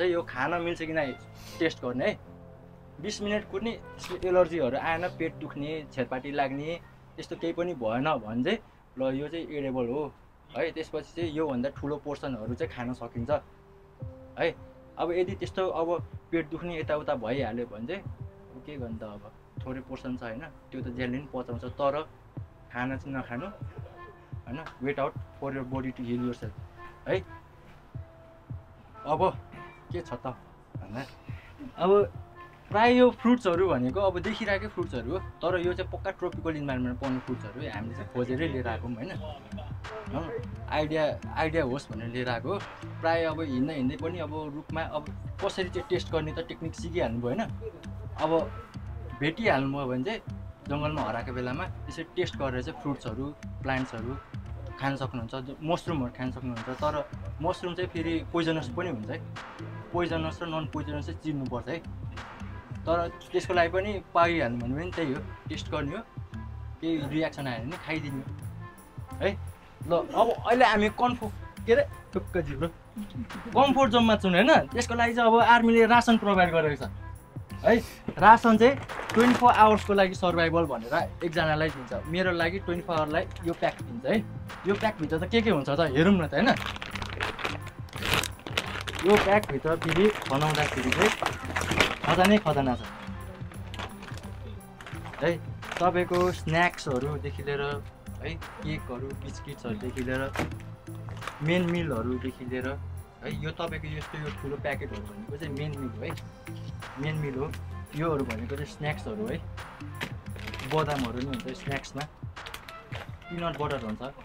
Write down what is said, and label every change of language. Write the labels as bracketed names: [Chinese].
[Nepali] यो खाना मिल्छ कि नै टेस्ट गर्ने है। 20 मिनट कुर्ने, एलर्जीहरू आएन, पेट दुख्ने, छेरपाटी लाग्ने त्यस्तो केही पनि भएन भने चाहिँ ल यो चाहिँ एडेबल हो है। त्यसपछि चाहिँ योभन्दा ठुलो पोर्सनहरू चाहिँ खान सकिन्छ है। अब यदि त्यस्तो अब पेट दुख्ने यताउता भइहाल्यो भने चाहिँ अब के गर्नु त, अब थोरै पोर्सन छ होइन, त्यो त जेलले पनि पचाउँछ। तर खाना चाहिँ नखानु होइन, [English] Wait out for your body to heal yourself है। [Nepali] अब के छ त भन्दा अब प्रायः यो फ्रुट्सहरू भनेको अब देखिरहेकै फ्रुट्सहरू हो, तर यो चाहिँ पक्का ट्रोपिकल इन्भाइरोमेन्टमा पाउने फ्रुट्सहरू हो। हामीले चाहिँ खोजेरै लिएर आएको होइन, आइडिया होस् भनेर लिएर आएको हो। प्रायः अब हिँड्दै पनि अब रुखमा अब कसरी चाहिँ टेस्ट गर्ने त टेक्निक सिकिहाल्नु भयो होइन। अब भेटिहाल्नु भयो भने चाहिँ जङ्गलमा हराएको बेलामा त्यसरी टेस्ट गरेर चाहिँ फ्रुट्सहरू, प्लान्ट्सहरू खान सक्नुहुन्छ। मसरुमहरू खान सक्नुहुन्छ। तर मसरुम चाहिँ फेरि पोइजनस पनि हुन्छ है, पोइजनस र नन पोइजनस चाहिँ चिन्नुपर्छ है। तर त्यसको लागि पनि पाइहाल्नु भने पनि त्यही हो, टेस्ट गर्ने हो, केही रियाक्सन आयो भने खाइदिनु है। ल अब अहिले हामी के अरे टुक्क जिब्रो कम्फोर्ट जोनमा छौँ होइन। त्यसको लागि चाहिँ अब आर्मीले रासन प्रोभाइड गरेको छ है। रासन चाहिँ 24 आवर्सको लागि सर्भाइभल भनेर एकजनालाई दिन्छ। मेरो लागि 24 आवरलाई यो प्याक दिन्छ है। यो प्याकभित्र त के हुन्छ त हेरौँ न त होइन। यो प्याकभित्र फेरि बनाउँदाखेरि चाहिँ खजाना छ है। तपाईँको स्न्याक्सहरूदेखि लिएर है, केकहरू, बिस्किट्सहरूदेखि लिएर मेन मिलहरूदेखि लिएर है, यो तपाईँको यस्तो यो ठुलो प्याकेटहरू भनेको चाहिँ मेन मिल हो है, मेन मिल हो। योहरू भनेको चाहिँ स्न्याक्सहरू है। बदामहरू नि हुन्छ स्न्याक्समा, पिनट बटर हुन्छ।